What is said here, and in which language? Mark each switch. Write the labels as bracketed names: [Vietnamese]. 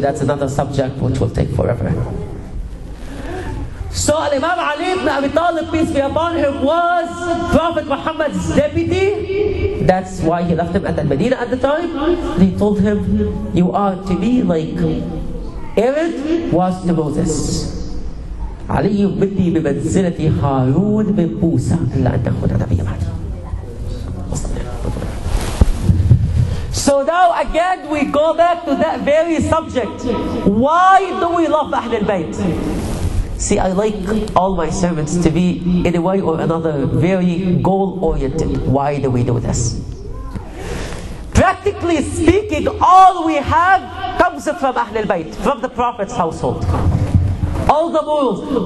[English] That's another subject which will take forever. So Imam Ali ibn Abi Talib, peace be upon him, was Prophet Muhammad's deputy. That's why he left him at Medina at the time. He told him, you are to be like Aaron was to Moses. [Arabic] علي مني بمنزلة هارون من موسى إلا أن أكون نبيا بعدي. [English] So now again we go back to that very subject. Why do we love Ahl al-Bayt? See, I like all my sermons to be, in a way or another, very goal-oriented. Why do we do this? Practically speaking, all we have comes from Ahl al-Bayt, from the Prophet's household. All the morals.